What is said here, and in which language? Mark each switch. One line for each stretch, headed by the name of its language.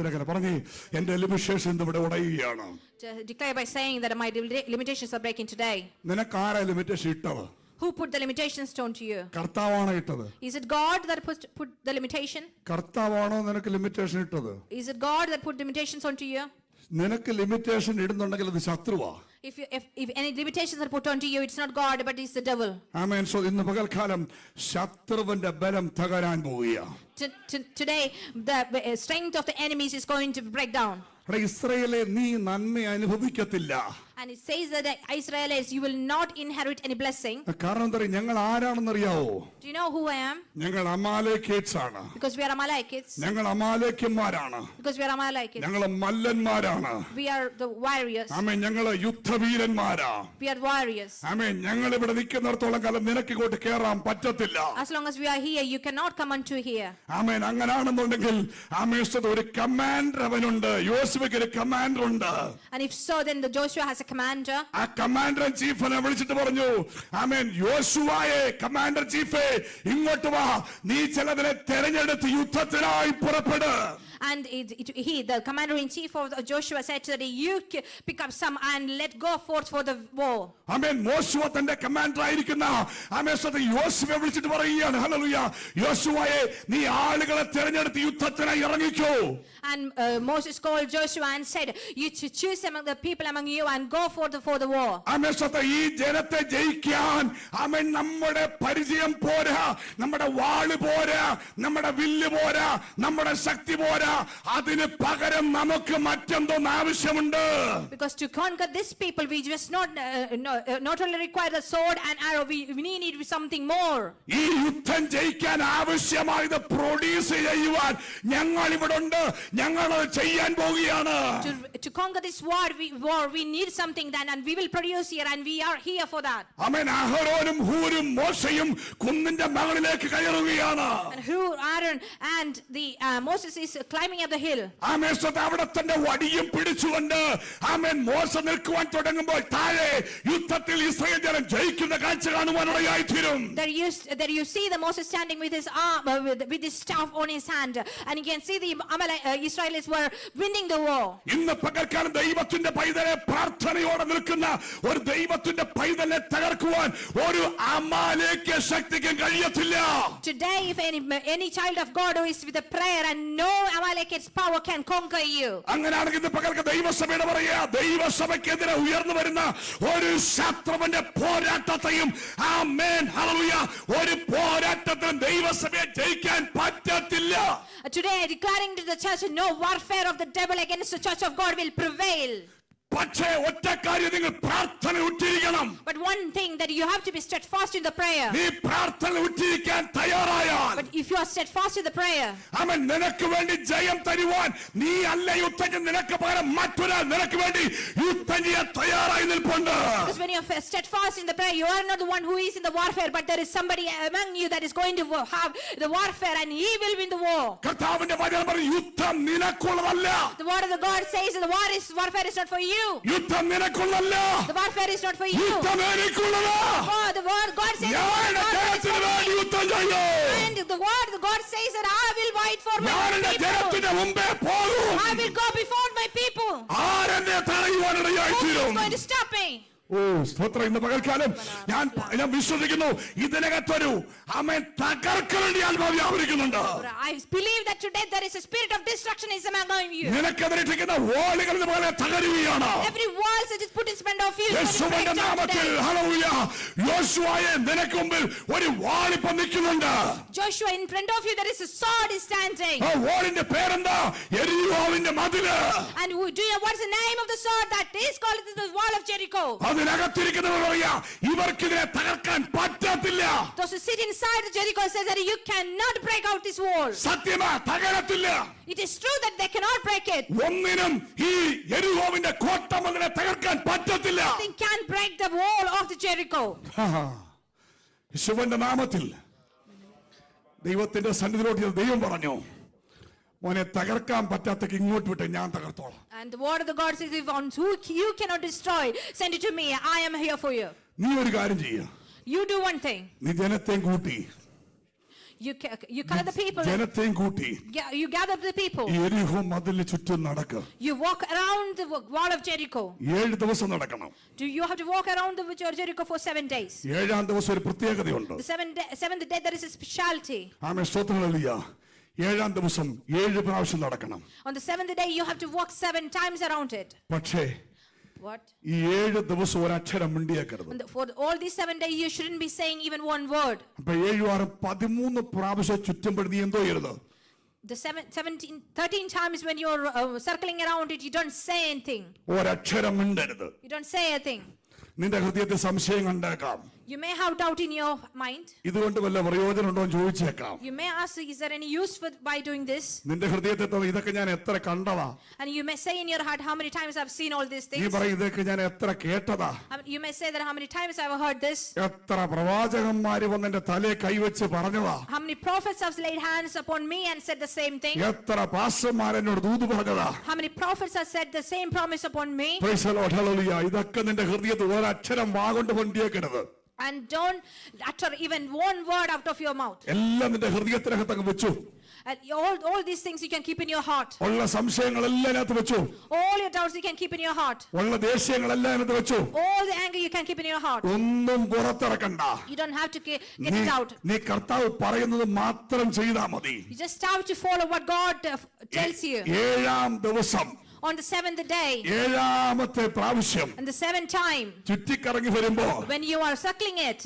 Malayalam: പറഞ്ഞ് എന്റെ ലിമിറ്റേഷൻ ഇവിടെ ഉടയുകയാണ്.
English: Declare by saying that my limitations are breaking today.
Malayalam: നിനക്കാരാ limitation ഇട്ടത്?
English: Who put the limitation stone to you?
Malayalam: കർത്താവാണ് ഇട്ടത്.
English: Is it God that put the limitation?
Malayalam: കർത്താവാണോ നിനക്ക് limitation ഇട്ടത്?
English: Is it God that put limitations onto you?
Malayalam: നിനക്ക് limitation ഇടുന്നുണ്ടെങ്കിൽ അത് ശത്രുവാ.
English: If any limitations are put onto you, it's not God, but it's the devil.
Malayalam: Amen. So ഇന്ന് പകൽക്കാലം ശത്രുവിന്റെ ബലം തകരാൻ പോവുകയാ.
English: Today, the strength of the enemies is going to break down.
Malayalam: ഇസ്രായേലേ, നീ നന്മ അനുഭവിക്കത്തില്ല.
English: And it says that the Israelites, you will not inherit any blessing.
Malayalam: കാരണം എന്താ? ഞങ്ങൾ ആരാണെന്നറിയാവോ?
English: Do you know who I am?
Malayalam: ഞങ്ങൾ അമാലേക്കേറ്റ്സ് ആണ്.
English: Because we are Amalekites.
Malayalam: ഞങ്ങൾ അമാലേക്യന്മാരാണ്.
English: Because we are Amalekites.
Malayalam: ഞങ്ങൾ മല്ലന്മാരാണ്.
English: We are the warriors.
Malayalam: ആമേൻ. ഞങ്ങൾ യുദ്ധവീരന്മാരാ.
English: We are warriors.
Malayalam: ആമേൻ. ഞങ്ങൾ ഇവിടെ നിൽക്കുന്നിടത്തോളം കാലം നിനക്ക് ഇങ്ങോട്ട് കേറാൻ പറ്റത്തില്ല.
English: As long as we are here, you cannot come unto here.
Malayalam: ആമേൻ. അങ്ങനാണെന്നുണ്ടെങ്കിൽ ആമേൻ ഒരു കമാൻഡർ അവനുണ്ട്. യോശുവയ്ക്ക് ഒരു കമാൻഡർ ഉണ്ട്.
English: And if so, then the Joshua has a commander.
Malayalam: ആ കമാൻഡർ ഇൻ ചീഫിനെ വിളിച്ചിട്ട് പറഞ്ഞു, ആമേൻ, യോശുവയെ, കമാൻഡർ ചീഫേ, ഇങ്ങോട്ട് വാ, നീ ചിലതിനെ തെരഞ്ഞെടുത്ത് യുദ്ധത്തിനായി പുറപ്പെട്.
English: And the commander-in-chief of Joshua said that you pick up some and let go forth for the war.
Malayalam: ആമേൻ. മോശുവ തന്റെ കമാൻഡർ ആയിരിക്കുന്ന ആമേൻ യോശുവയെ വിളിച്ചിട്ട് പറയുകയാണ്, ഹല്ലേലൂയ, യോശുവയെ, നീ ആളുകളെ തെരഞ്ഞെടുത്ത് യുദ്ധത്തിനായി ഇറങ്ങിക്കോ.
English: And Moses called Joshua and said, you choose among the people among you and go forth for the war.
Malayalam: ആമേൻ. ഈ ജനത്തെ ജയിക്കാൻ ആമേൻ നമ്മുടെ പരിചയം പോരാ, നമ്മുടെ വാള് പോരാ, നമ്മുടെ വില്ല് പോരാ, നമ്മുടെ ശക്തി പോരാ, അതിന് പകരം നമുക്ക് മറ്റെന്തോന്ന് ആവശ്യമുണ്ട്.
English: Because to conquer this people, we just not only require the sword and arrow, we need something more.
Malayalam: ഈ യുദ്ധം ജയിക്കാൻ ആവശ്യമായത് പ്രൊഡ്യൂസ് ചെയ്യുവാൻ ഞങ്ങൾ ഇവിടെ ഉണ്ട്. ഞങ്ങൾ ചെയ്യാൻ പോവുകയാണ്.
English: To conquer this war, we need something then, and we will produce here, and we are here for that.
Malayalam: ആമേൻ. അഹരോനും ഹൂരും മോശയും കുന്നിന്റെ മുകളിലേക്ക് കയറുകയാണ്.
English: And Aaron and the Moses is climbing up the hill.
Malayalam: ആമേൻ. അവിടെ തന്നെ വടിയും പിടിച്ചുകൊണ്ട് ആമേൻ മോശ നിൽക്കുവാൻ തുടങ്ങുമ്പോൾ താഴെ യുദ്ധത്തിൽ ഇസ്രായേൽ ജനം ജയിക്കുന്ന കാഴ്ച കാണുവാനിടയായി തീരും.
English: There you see the Moses standing with his arm, with his staff on his hand, and you can see the Israelites were winning the war.
Malayalam: ഇന്ന് പകൽക്കാലം ദൈവത്തിന്റെ പൈതലെ പ്രാർത്ഥനയോടെ നിൽക്കുന്ന ഒരു ദൈവത്തിന്റെ പൈതലെ തകർക്കുവാൻ ഒരു അമാലേക്യ ശക്തിക്കും കഴിയത്തില്ല.
English: Today, if any child of God who is with a prayer, and no Amalekite's power can conquer you.
Malayalam: അങ്ങനെയാണെങ്കിൽ ഇന്ന് പകൽക്ക് ദൈവസഭയുടെ പറയാ, ദൈവസഭയ്ക്കെതിരെ ഉയർന്നു വരുന്ന ഒരു ശത്രുവിന്റെ പോരാട്ടത്തെയും ആമേൻ, ഹല്ലേലൂയ, ഒരു പോരാട്ടത്തിലും ദൈവസഭയെ ജയിക്കാൻ പറ്റത്തില്ല.
English: Today, declaring to the church, no warfare of the devil against the church of God will prevail.
Malayalam: പക്ഷേ ഒറ്റ കാര്യം, നിങ്ങൾ പ്രാർത്ഥന ഉറ്റിരിക്കണം.
English: But one thing, that you have to be steadfast in the prayer.
Malayalam: നീ പ്രാർത്ഥന ഉറ്റിരിക്കാൻ തയ്യാറായാൽ,
English: But if you are steadfast in the prayer,
Malayalam: ആമേൻ, നിനക്ക് വേണ്ടി ജയം തരുവാൻ നീ അല്ല യുദ്ധം, നിനക്ക് പകരം മറ്റൊരാൾ നിനക്ക് വേണ്ടി യുദ്ധം ചെയ്യാൻ തയ്യാറായി നിൽപ്പുണ്ട്.
English: because when you are steadfast in the prayer, you are not the one who is in the warfare, but there is somebody among you that is going to have the warfare, and he will win the war.
Malayalam: കർത്താവിന്റെ വചനം പറയും, യുദ്ധം നിനക്കുള്ളതല്ല.
English: The word of the God says that the warfare is not for you.
Malayalam: യുദ്ധം നിനക്കുള്ളതല്ല.
English: The warfare is not for you.
Malayalam: യുദ്ധം എനിക്കുള്ളതാ.
English: Oh, the word God says,
Malayalam: ഞാൻ ജനത്തിന് വേണ്ടി യുദ്ധം ചെയ്യും.
English: and the word the God says that I will fight for my
Malayalam: ഞാൻ എന്റെ
English: people.
Malayalam: ജനത്തിന്റെ മുമ്പേ പോകും.
English: I will go before my people.
Malayalam: ആരെന്നെ തടയുവാനിടയായി
English: Who is
Malayalam: തീരും?
English: going to stop me?
Malayalam: ഓ സ്തോത്രം. ഇന്ന് പകൽക്കാലം ഞാൻ വിശ്വസിക്കുന്നു ഇതിനകത്തൊരു ആമേൻ തകർക്കലിന്റെ ആത്മാവ് വ്യാപരിക്കുന്നുണ്ട്.
English: I believe that today there is a spirit of destruction is among you.
Malayalam: നിനക്കെതിരിട്ടിരിക്കുന്ന വാളുകൾ പോലെ തകരുകയാണ്.
English: Every wall that is put in front of you is going to break
Malayalam: യേശുവിന്റെ
English: down
Malayalam: നാമത്തിൽ
English: today.
Malayalam: ഹല്ലേലൂയ. യോശുവയെ നിനക്ക് മുമ്പിൽ ഒരു വാളിപ്പം നിൽക്കുന്നുണ്ട്.
English: Joshua, in front of you there is a sword is standing.
Malayalam: ആ വാളിന്റെ പേരെന്താ? യെരിഹോവിന്റെ മതില്.
English: And do you know what's the name of the sword that is called the wall of Jericho?
Malayalam: അതിനകത്തിരിക്കുന്നവർ പറയാ ഇവർക്കിതിനെ തകർക്കാൻ പറ്റത്തില്ല.
English: Those who sit inside the Jericho says that you cannot break out this wall.
Malayalam: സത്യമാ തകരത്തില്ല.
English: It is true that they cannot break it.
Malayalam: ഒന്നിനും ഈ യെരിഹോവിന്റെ കോട്ടമതിലെ തകർക്കാൻ പറ്റത്തില്ല.
English: Nothing can break the wall of the Jericho.
Malayalam: യേശുവിന്റെ നാമത്തിൽ ദൈവത്തിന്റെ സന്നിധിയിലോട്ട് ദൈവം പറഞ്ഞു, മോനെ തകർക്കാൻ പറ്റാത്ത ഇങ്ങോട്ട് വിട്ട് ഞാൻ തകർത്തോളാം.
English: And the word of the God says, if on who you cannot destroy, send it to me. I am here for you.
Malayalam: നീ ഒരു കാര്യം ചെയ്യ.
English: You do one thing.
Malayalam: നീ ജനത്തെയും കൂട്ടി
English: You gather the people.
Malayalam: ജനത്തെയും കൂട്ടി
English: You gather the people.
Malayalam: യെരിഹോ മതിലിന് ചുറ്റും നടക്കുക.
English: You walk around the wall of Jericho.
Malayalam: 7 ദിവസം നടക്കണം.
English: Do you have to walk around the Jericho for 7 days?
Malayalam: 7-ാം ദിവസം ഒരു പ്രത്യേകതയുണ്ട്.
English: The seventh day there is a specialty.
Malayalam: ആമേൻ സ്തോത്രം ഹല്ലേലൂയ. 7-ാം ദിവസം 7 പ്രാവശ്യം നടക്കണം.
English: On the 7th day you have to walk 7 times around it.
Malayalam: പക്ഷേ
English: What?
Malayalam: ഈ 7 ദിവസം ഒരക്ഷരം മിണ്ടിയേക്കരുത്.
English: For all these 7 days you shouldn't be saying even one word.
Malayalam: അപ്പൊ 7-13 പ്രാവശ്യം ചുറ്റുമ്പോൾ നീ എന്തോ ചെയ്യരുത്?
English: The 13 times when you're circling around it, you don't say anything.
Malayalam: ഒരക്ഷരം മിണ്ടരുത്.
English: You don't say a thing.
Malayalam: നിന്റെ ഹൃദയത്തിൽ സംശയം കണ്ടേക്കാം.
English: You may have doubt in your mind.
Malayalam: ഇതുകൊണ്ട് വല്ല പ്രയോജനം ഉണ്ടോ എന്ന് ചോദിച്ചേക്കാം.
English: You may ask, is there any use by doing this?
Malayalam: നിന്റെ ഹൃദയത്തിൽ ഇതൊക്കെ ഞാൻ എത്ര കണ്ടതാ.
English: And you may say in your heart, how many times I've seen all these
Malayalam: നീ
English: things.
Malayalam: പറയും ഇതൊക്കെ ഞാൻ എത്ര കേട്ടതാ.
English: You may say that how many times I've heard this.
Malayalam: എത്ര പ്രവാചകന്മാര് വന്ന് എന്റെ തലയെ കൈവച്ച് പറഞ്ഞതാ.
English: How many prophets have laid hands upon me and said the same thing.
Malayalam: എത്ര പാസ്റ്റർമാർ എന്നോട് ദൂത് പറഞ്ഞതാ.
English: How many prophets have said the same promise upon me. Praise the Lord, hallelujah.
Malayalam: ഇതൊക്കെ നിന്റെ ഹൃദയത്തിൽ ഒരക്ഷരം വാഗൊണ്ട് പൊന്തിയേക്കരുത്.
English: And don't utter even one word out of your mouth.
Malayalam: എല്ലാം നിന്റെ ഹൃദയത്തിനകത്ത് വെച്ചു.
English: And all these things you can keep in your heart.
Malayalam: ഉള്ള സംശയങ്ങളെല്ലാം അതിനകത്ത് വെച്ചു.
English: All your doubts you can keep in your heart.
Malayalam: ഉള്ള ദേഷ്യങ്ങളെല്ലാം അതിനകത്ത് വെച്ചു.
English: All the anger you can keep in your heart.
Malayalam: ഒന്നും പുറത്തിറക്കണ്ട.
English: You don't have to get it out.
Malayalam: നീ കർത്താവ് പറയുന്നത് മാത്രം ചെയ്താൽ മതി.
English: You just have to follow what God tells you.
Malayalam: 7-ാം ദിവസം
English: On the 7th day,
Malayalam: 7-ാമത്തെ പ്രാവശ്യം
English: and the 7th time,
Malayalam: ചുറ്റിക്കറങ്ങി വരുമ്പോ
English: when you are suckling it,